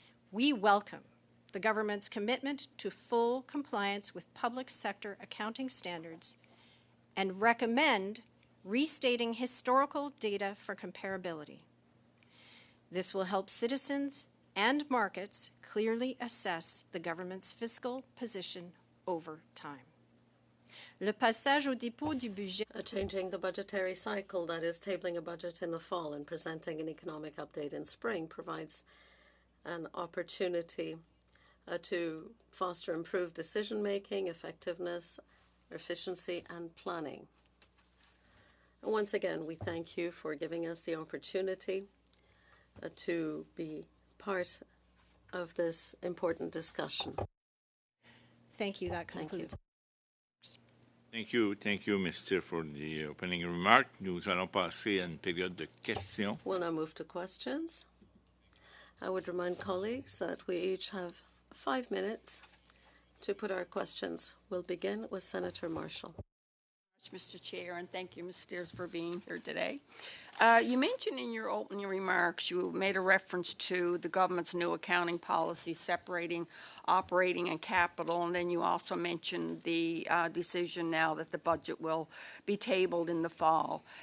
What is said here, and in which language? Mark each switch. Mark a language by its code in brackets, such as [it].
[en] We welcome the government's commitment to full compliance with public sector accounting standards and recommend restating historical data for comparability. This will help citizens and markets clearly assess the government's fiscal position over time. [fr] Le passage au dépôt du budget. [en] Changing the budgetary cycle, that is, tabling a budget in the fall and presenting an economic update in spring, provides an opportunity to foster improved decision-making, effectiveness, efficiency, and planning. And once again, we thank you for giving us the opportunity to be part of this important discussion. Thank you. That concludes. Thank you, Mr. for the opening remark. [fr] Nous allons passer à une période de questions. [en] We'll now move to questions. I would remind colleagues that we each have 5 minutes to put our questions. We'll begin with Senator Marshall. Mr. Chair, and thank you, Ms. Steers, for being here today. You mentioned in your opening remarks, you made a reference to the government's new accounting policy separating operating and capital, and then you also mentioned the decision now that the budget will be tabled in the fall.